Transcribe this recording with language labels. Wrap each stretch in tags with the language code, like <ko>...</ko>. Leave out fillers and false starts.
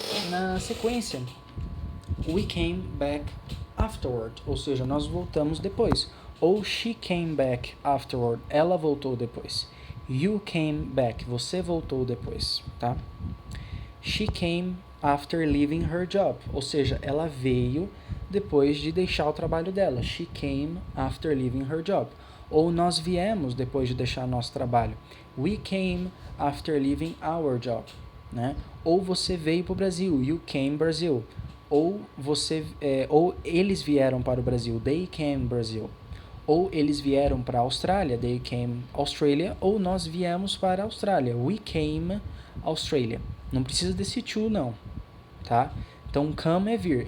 <pt>Na sequência,</pt> <en>we came back afterward,</en> <pt>ou seja, nós voltamos depois. Ou</pt> <en>she came back afterward,</en> <pt>ela voltou depois.</pt> <en>You came back,</en> <pt>você voltou depois, tá?</pt> <en>She came after leaving her job.</en> <pt>Ou seja, ela veio depois de deixar o trabalho dela.</pt> <en>She came after leaving her job.</en> <pt>Ou nós viemos depois de deixar nosso trabalho.</pt> <en>We came after leaving our job.</en> <pt>Né? Ou você veio para o Brasil.</pt> <en>You came Brazil.</en> <pt>Ou ou eles vieram para o Brasil.</pt> <en>They came Brazil.</en> <pt>Ou eles vieram para a Austrália.</pt> <en>They came Australia.</en> <pt>Ou nós viemos para a Austrália.</pt> <en>We came Australia.</en> <pt>Não precisa desse to, não. Tá? Então, come é vir.</pt>